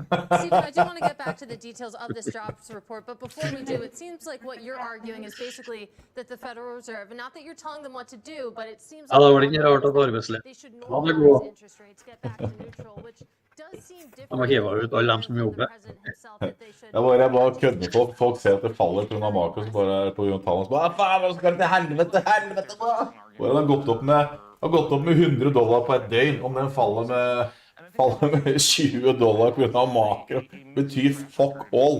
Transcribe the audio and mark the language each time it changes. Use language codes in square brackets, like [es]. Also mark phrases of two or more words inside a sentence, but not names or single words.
[en] Stephen, I do want to get back to the details of this jobs report, but before we do, it seems like what you're arguing is basically that the Federal Reserve, not that you're telling them what to do, but it seems like they should normalize interest rates, get back to neutral, which does seem different from the president himself that they should. [no] Jeg bare kødder med folk. Folk ser at det faller på grunn av makro, så bare på grunn av tallene, så bare, faen, hva skal det til helvete da? Og den har gått opp med $100 på et døgn, om den faller med $20 på grunn av makro, betyr [en] fuck all.